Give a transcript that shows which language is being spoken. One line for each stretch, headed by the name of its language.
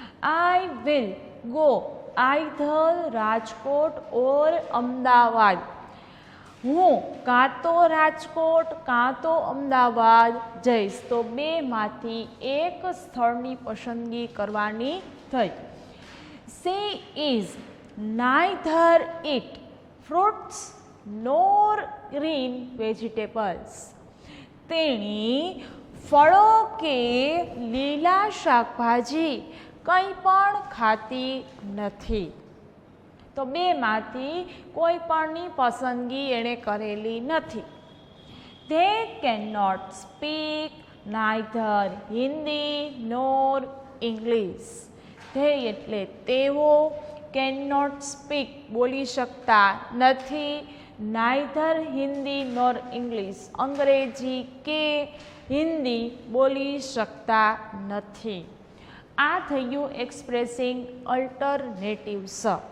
English: I will go either Rajkot or Ahmedabad.
Gujarati: હું કાં તો રાજકોટ કાં તો અમદાવાદ જઈશ તો બેમાંથી એક સ્થળની પસંદગી કરવાની થઈ.
English: She is neither eat fruits nor green vegetables.
Gujarati: તેણી ફળો કે લીલા શાકભાજી કંઈ પણ ખાતી નથી. તો બેમાંથી કોઈ પણની પસંદગી એણે કરેલી નથી.
English: They cannot speak neither Hindi nor English. They
Gujarati: એટલે તેઓ,
English: cannot speak
Gujarati: બોલી શકતા નથી,
English: neither
Gujarati: હિન્દી
English: nor English
Gujarati: અંગ્રેજી કે હિન્દી બોલી શકતા નથી. આ થયું એક્સપ્રેસિંગ અલ્ટરનેટિવ્સ.